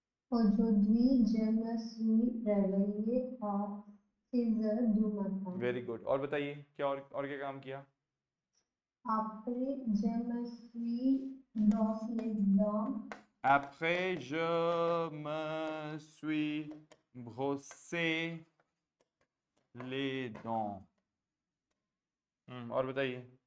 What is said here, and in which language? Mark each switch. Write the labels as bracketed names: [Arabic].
[French] Aujourd'hui, je me suis réveillé à 6 heures du matin. [English] Very good. [Hindi] और बताइए क्या और क्या काम किया? [French] Après, je me suis brossé les dents. Après, je me suis brossé les dents. [Hindi] और बताइए.